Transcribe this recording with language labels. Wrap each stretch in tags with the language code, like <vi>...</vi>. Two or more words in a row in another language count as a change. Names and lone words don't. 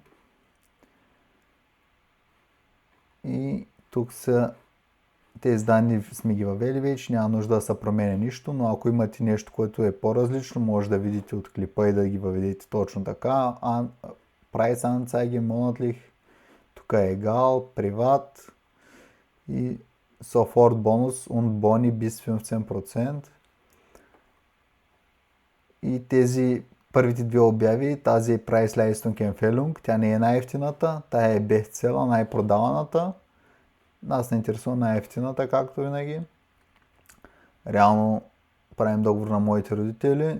<bg>И тук са тези данни сме ги въвели вече, няма нужда да се променя нищо, но ако имате нещо, което е по-различно, може да видите от клипа и да ги въведете точно така.</bg> <de>Preisanzeige, monatlich,</de> <bg>тук е</bg> <de>egal, privat und sofort Bonus und Boni bis 15%.</de> <bg>И тези първите две обяви, тази е</bg> <de>Preis-Leistung Empfehlung,</de> <bg>тя не е най-ефтината, тя е бестсела, най-продаваната. Нас не интересува най-ефтината, както винаги. Реално правим договор на моите родители.</bg>